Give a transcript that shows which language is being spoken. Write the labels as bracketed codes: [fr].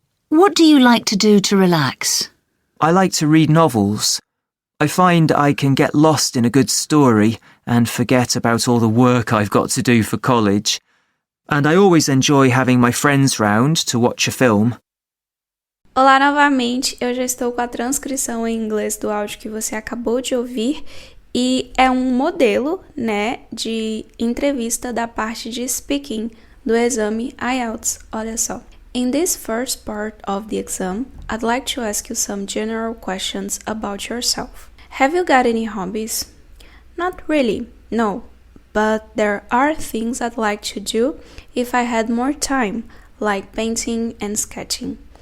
[en] What do you like to do to relax? I like to read novels. I find I can get lost in a good story and forget about all the work I've got to do for college. And I always enjoy having my friends round to watch a film. [pt] Olá novamente, eu já estou com a transcrição em inglês do áudio que você acabou de ouvir e é um modelo, de entrevista da parte de speaking do exame IELTS. Olha só. [en] In this first part of the exam, I'd like to ask you some general questions about yourself. Have you got any hobbies? Not really, no. But there are things I'd like to do if I had more time, like painting and sketching.